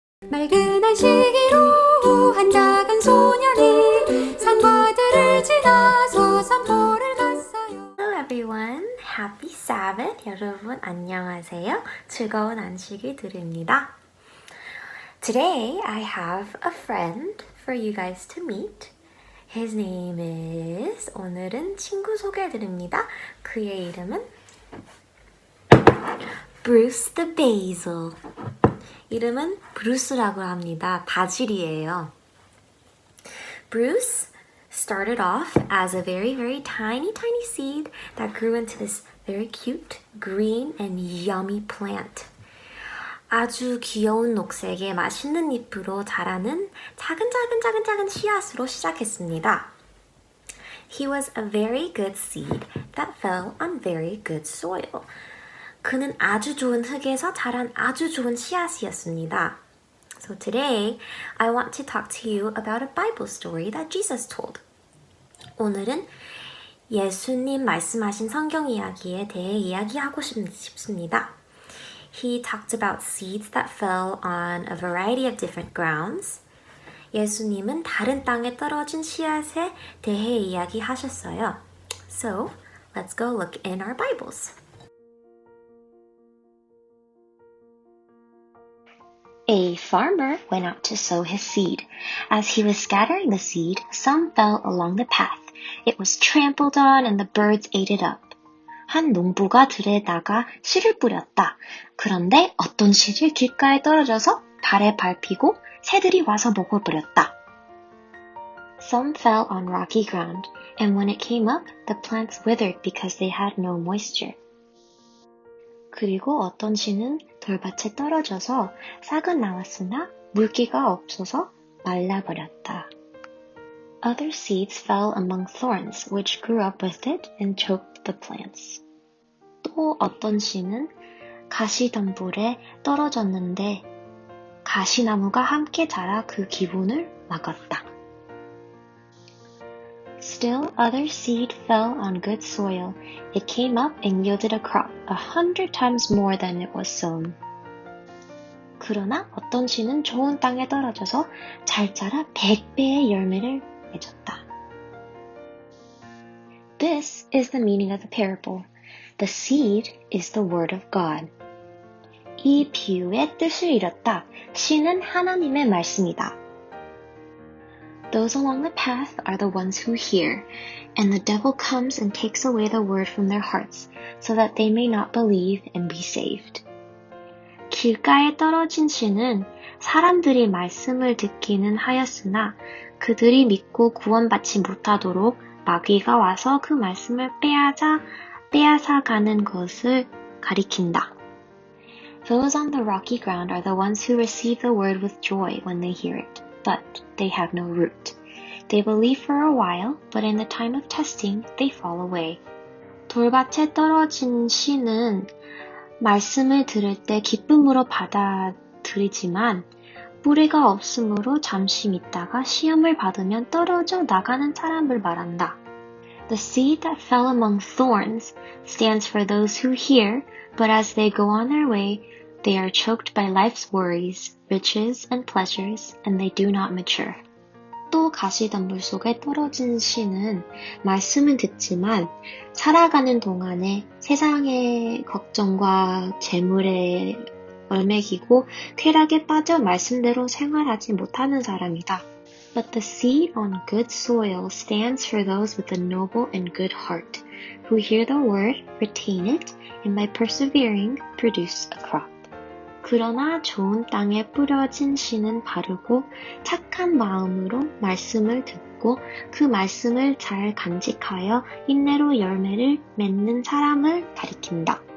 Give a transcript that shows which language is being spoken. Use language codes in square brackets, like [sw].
[ko] 맑은 안식일로 한 작은 소년이 산과들을 지나서 산보를 갔어요. [en] Hello everyone, Happy Sabbath. [ko] 여러분 안녕하세요. 즐거운 안식일 드립니다. [en] Today I have a friend for you guys to meet. His name is, [ko] 오늘은 친구 소개해드립니다. 그의 이름은 Bruce the Basil. 이름은 브루스라고 합니다. 바질이에요. [en] Bruce started off as a very, very tiny seed that grew into this very cute, green, and yummy plant. [ko] 아주 귀여운 녹색의 맛있는 잎으로 자라는 작은 씨앗으로 시작했습니다. [en] He was a very good seed that fell on very good soil. [ko] 그는 아주 좋은 흙에서 자란 아주 좋은 씨앗이었습니다. [en] So today, I want to talk to you about a Bible story that Jesus told. [ko] 오늘은 예수님 말씀하신 성경 이야기에 대해 이야기하고 싶습니다. [en] He talked about seeds that fell on a variety of different grounds. [ko] 예수님은 다른 땅에 떨어진 씨앗에 대해 이야기하셨어요. [en] So, let's go look in our Bibles. A farmer went out to sow his seed. As he was scattering the seed, some fell along the path. It was trampled on and the birds ate it up. [ko] 한 농부가 들에다가 씨를 뿌렸다. 그런데 어떤 씨를 길가에 떨어져서 발에 밟히고 새들이 와서 먹어버렸다. [en] Some fell on rocky ground, and when it came up, the plants withered because they had no moisture. [ko] 그리고 어떤 씨는 돌밭에 떨어져서 싹은 나왔으나 물기가 없어서 말라버렸다. [en] Other seeds fell among thorns, which grew up with it and choked the plants. [ko] 또 어떤 씨는 가시덤불에 떨어졌는데 가시나무가 함께 자라 그 기분을 막았다. [en] Still other seed fell on good soil. It came up and yielded a crop 100 times more than it was sown. [ko] 그러나 어떤 씨는 좋은 땅에 떨어져서 잘 자라 100배의 열매를 맺었다. [en] This is the meaning of the parable. The seed is the word of God. [ko] 이 비유의 뜻을 이뤘다. 씨는 하나님의 말씀이다. [en] Those along the path are the ones who hear, and the devil comes and takes away the word from their hearts, so that they may not believe and be saved. [ko] 길가에 떨어진 씨는 사람들이 말씀을 듣기는 하였으나 그들이 믿고 구원받지 못하도록 마귀가 와서 그 말씀을 빼앗아가는 것을 가리킨다. [en] Those on the rocky ground are the ones who receive the word with joy when they hear it, but they have no root. They believe for a while, but in the time of testing, they fall away. [ko] 돌밭에 떨어진 씨는 말씀을 들을 때 기쁨으로 받아들이지만 뿌리가 없으므로 잠시 믿다가 시험을 받으면 떨어져 나가는 사람을 말한다. [en] The seed that fell among thorns stands for those who hear, but as they go on their way, they are choked by life's worries, riches, and pleasures, and they do not mature. [ko] 또 가시덤불 속에 떨어진 씨는 말씀은 듣지만 살아가는 동안에 세상의 걱정과 재물에 얼매기고 쾌락에 빠져 말씀대로 생활하지 못하는 사람이다. [en] But the seed on good soil stands for those with a noble and good heart, who hear the word, retain it, and by persevering produce a crop. [ko] 그러나 좋은 땅에 뿌려진 씨는 바르고 착한 마음으로 말씀을 듣고 그 말씀을 잘 간직하여 인내로 열매를 맺는 사람을 가리킨다.